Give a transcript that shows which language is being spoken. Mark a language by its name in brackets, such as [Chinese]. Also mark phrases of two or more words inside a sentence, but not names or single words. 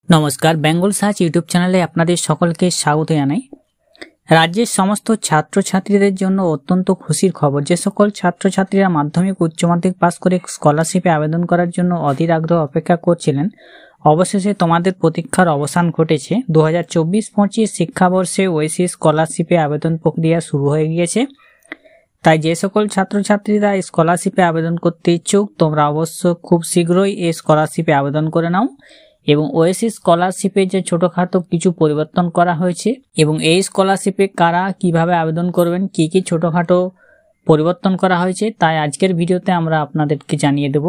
[Bangla] নমস্কার বেঙ্গল সার্চ ইউটিউব চ্যানেলে আপনাদের সকলকে স্বাগত জানাই। রাজ্যের সমস্ত ছাত্র ছাত্রীদের জন্য অত্যন্ত খুশির খবর। যে সকল ছাত্র ছাত্রীরা মাধ্যমিক উচ্চ মাধ্যমিক পাস করে স্কলারশিপে আবেদন করার জন্য অধীর আগ্রহ অপেক্ষা করছিলেন, অবশেষে তোমাদের প্রতীক্ষার অবসান ঘটেছে। 2024-25 শিক্ষাবর্ষে ওএসিস স্কলারশিপে আবেদন প্রক্রিয়া শুরু হয়ে গিয়েছে। তাই যে সকল ছাত্রছাত্রীরা স্কলারশিপে আবেদন করতে ইচ্ছুক তোমরা অবশ্য খুব শীঘ্রই এই স্কলারশিপে আবেদন করে নাও। এবং ওএসিস স্কলারশিপে যে ছোটখাটো কিছু পরিবর্তন করা হয়েছে এবং এই স্কলারশিপে কারা কিভাবে আবেদন করবেন, কি কি ছোটখাটো পরিবর্তন করা হয়েছে তাই আজকের ভিডিওতে আমরা আপনাদেরকে জানিয়ে দেব।